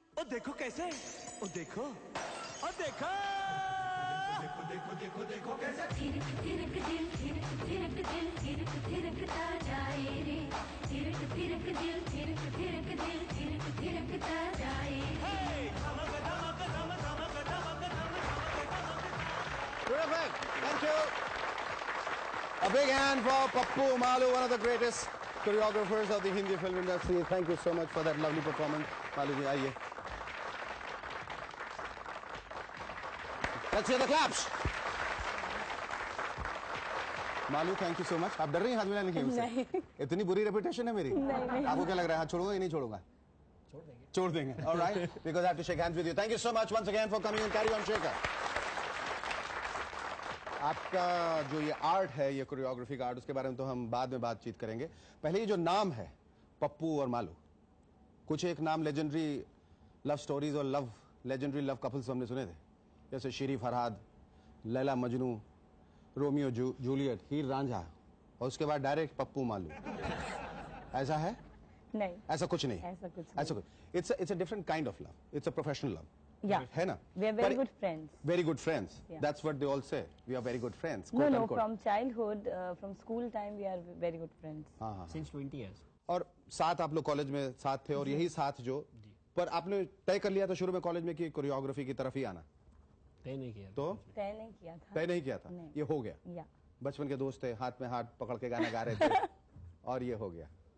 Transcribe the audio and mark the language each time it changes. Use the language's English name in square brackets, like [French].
[Hindi] देखो कैसे, ओ देखो, ओ देखो, देखो देखो देखो देखो कैसे थिरक थिरक दिल, थिरक थिरक दिल, थिरक थिरकता जाए रे, थिरक थिरक दिल, थिरक थिरक दिल, थिरक थिरकता जाए रे। धमक धमक धम धमक धमक धम धमक धमक। [English] Terrific, thank you. A big hand for Pappu Malu, one of the greatest choreographers of the Hindi film industry. Thank you so much for that lovely performance. [Hindi] Malu ji, आइए. [English] Let's hear the claps. Malu, thank you so much. [Hindi] आप डर रही हैं हाथ मिलाने की मुझसे? नहीं। इतनी बुरी रेपुटेशन है मेरी? नहीं। आपको क्या लग रहा है, हाथ छोड़ूंगा या नहीं छोड़ूंगा? छोड़ देंगे। [English] Alright, because I have to shake hands with you. Thank you so much once again for coming and carry on Shekhar. [Hindi] आपका जो ये आर्ट है, ये कोरियोग्राफी का आर्ट, उसके बारे में तो हम बाद में बातचीत करेंगे। पहले ये जो नाम है पप्पू और मालू, कुछ एक नाम लेजेंडरी लव स्टोरीज और लेजेंडरी लव कपल्स हमने सुने थे, जैसे शीरी फरहाद, लैला मजनू, रोमियो जूलियट, हीर रांझा, और उसके बाद डायरेक्ट पप्पू मालू। ऐसा है? नहीं, ऐसा कुछ नहीं। ऐसा कुछ ऐसा कुछ, [English] It's a different kind of love, it's a professional love, Yeah. [Hindi] है ना? [English] We are very good friends. Very good friends. Yeah. That's what they all say. We are very good friends. No, quote no, unquote. from childhood, from school time, we are very good friends. [Hindi] हाँ हाँ। [English] Since 20 years. [Hindi] और साथ आप लोग college में साथ थे, और यही साथ जो, पर आपने तय कर लिया था शुरू में कॉलेज में कि कोरियोग्राफी की तरफ ही आना, तय नहीं किया। तो तय नहीं किया था। तय नहीं किया था, नहीं। ये हो गया। [English] Yeah. [Hindi] बचपन के दोस्त थे, हाथ में हाथ पकड़ के गाना गा रहे थे और ये हो गया।